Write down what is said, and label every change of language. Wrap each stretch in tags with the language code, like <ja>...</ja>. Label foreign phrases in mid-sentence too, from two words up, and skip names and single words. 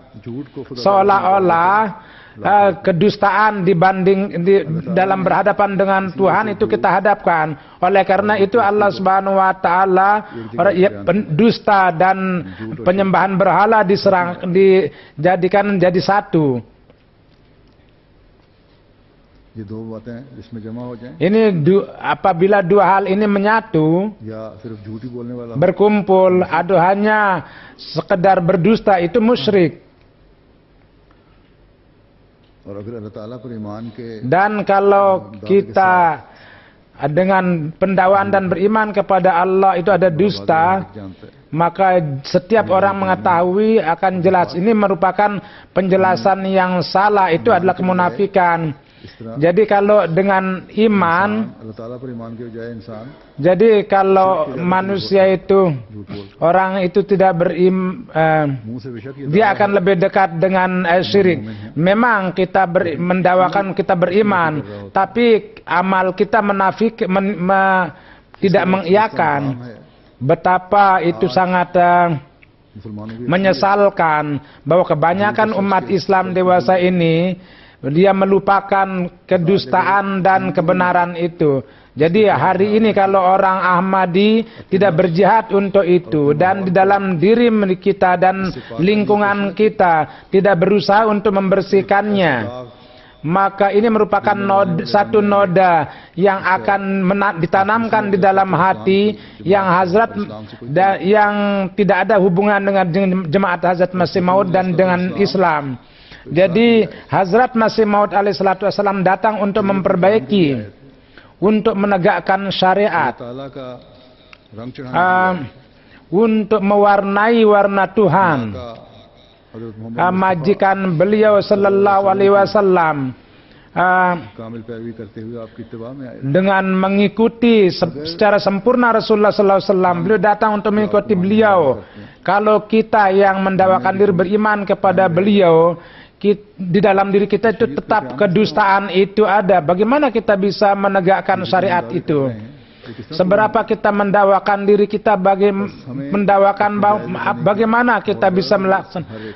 <id>Seolah-olah kedustaan dalam berhadapan dengan Tuhan itu kita hadapkan. Oleh karena itu</id> <ar>الله سبحانه وتعالى</ar> <id>dusta dan penyembahan berhala dijadikan menjadi satu.</id> <ur>یہ دو باتیں اس میں جمع ہو جائیں</ur> <id>Ini apabila dua hal ini menyatu,</id> <ur>یا صرف جھوٹی بولنے والا ہو,</ur> <id>berkumpul, atau hanya sekedar berdusta, itu musyrik.</id> <ur>اور اگر اللہ تعالیٰ پر ایمان کے</ur> <id>Dan kalau kita dengan pendakwaan dan beriman kepada Allah itu ada dusta,</id> <ur>جانتا ہے,</ur> <id>maka setiap orang mengetahui akan jelas ini merupakan penjelasan yang salah, itu adalah kemunafikan.</id> <ur>اس طرح</ur> <id>Jadi kalau dengan iman,</id> <ur>اللہ تعالیٰ پر ایمان کے بجائے انسان</ur> <id>jadi kalau manusia itu,</id> <ur>جھوٹ بول</ur> <id>orang itu tidak</id> <ur>منہ سے بے شک یہ</ur> <id>dia akan lebih dekat dengan syirik. Memang kita mendakwakan kita beriman, tapi amal kita tidak mengiyakan. Betapa itu sangat</id> <ur>مسلمانوں کی</ur> <id>menyesalkan bahwa kebanyakan umat Islam dewasa ini dia melupakan kedustaan dan kebenaran itu. Jadi hari ini kalau orang Ahmadi tidak berjihad untuk itu, dan di dalam diri kita dan lingkungan kita tidak berusaha untuk membersihkannya, maka ini merupakan satu noda yang akan ditanamkan di dalam hati yang yang tidak ada hubungan dengan jemaat Hazrat Masih Maud dan dengan Islam. Jadi Hazrat Masih Maud</id> <ar>عليه الصلاة والسلام</ar> <id>datang untuk memperbaiki, untuk menegakkan syariat,</id> <ur>تعالیٰ کا رنگ چڑھانے</ur> <id>untuk mewarnai warna Tuhan.</id> <ur>کا حضرت محمد</ur> <id>Majikan beliau</id> <ar>صلى الله عليه وسلم</ar> <ur>کامل پیروی کرتے ہوئے آپ کی اتباع میں آئے,</ur> <id>dengan mengikuti secara sempurna Rasulullah</id> <ar>صلى الله عليه وسلم.</ar> <id>Beliau datang untuk mengikuti beliau. Kalau kita yang mendakwakan diri beriman kepada beliau, di dalam diri kita itu tetap kedustaan itu ada. Bagaimana kita bisa menegakkan syariat itu? Seberapa kita mendakwakan diri kita, bagaimana kita bisa melaksanakan?</id>